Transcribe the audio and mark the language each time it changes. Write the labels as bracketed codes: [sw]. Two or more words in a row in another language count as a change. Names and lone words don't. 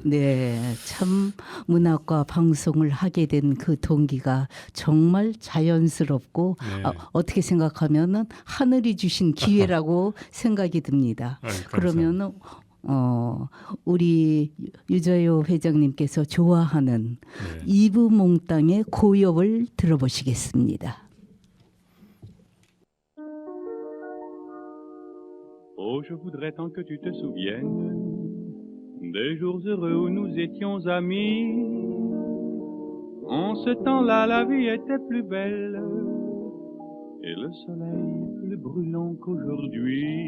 [ko] 네, 참 문학과 방송을 하게 된 그 동기가 정말 자연스럽고 네. 어떻게 생각하면은 하늘이 주신 기회라고 생각이 듭니다. 아유, 감사합니다. 그러면은 우리 유저요 회장님께서 좋아하는 네. 이브몽땅의 고엽을 들어보시겠습니다. [fr] Oh, je voudrais tant que tu te souviennes des jours heureux où nous étions amis. En ce temps-là, la vie était plus belle et le soleil plus brûlant qu'aujourd'hui.